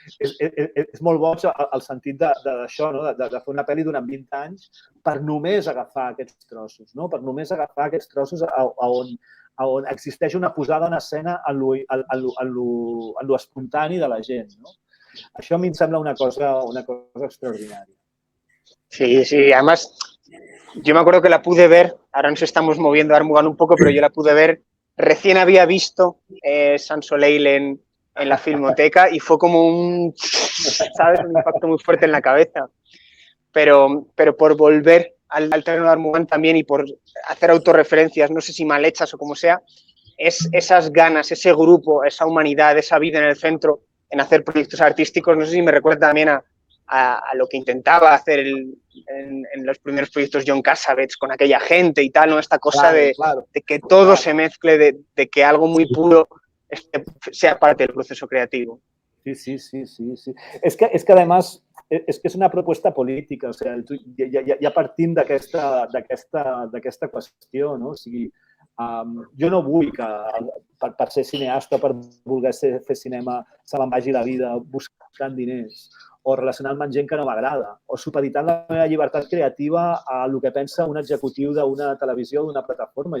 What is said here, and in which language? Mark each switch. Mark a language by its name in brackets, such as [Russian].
[Catalan] És molt boig el sentit d'això, no? De fer una pel·li durant 20 anys per només agafar aquests trossos, no? Per només agafar aquests trossos on existeix una posada en escena en lo espontani de la gent, no? Això a mi em sembla una cosa extraordinària. [Spanish] Sí, además, yo me acuerdo que la pude ver, ahora nos estamos moviendo a Armugan un poco, pero yo la pude ver, recién había visto Sans Soleil en la Filmoteca y fue como un impacto muy fuerte en la cabeza. Pero por volver al terreno de Armugan también y por hacer autorreferencias, no sé si mal hechas o como sea, es esas ganas, ese grupo, esa humanidad, esa vida en el centro, en hacer proyectos artísticos. No sé si me recuerda también a lo que intentaba hacer en los primeros proyectos John Cassavetes con aquella gente y tal, ¿no? Esta cosa de que todo se mezcle, de que algo muy puro sea parte del proceso creativo. Sí. Es que además, [Catalan] és que és una proposta política, o sigui, ja partim d'aquesta qüestió, no? O sigui, jo no vull que per ser cineasta, per voler fer cinema, se me'n vagi la vida buscant diners o relacionant-me amb gent que no m'agrada o supeditant la meva llibertat creativa a el que pensa un executiu d'una televisió o d'una plataforma.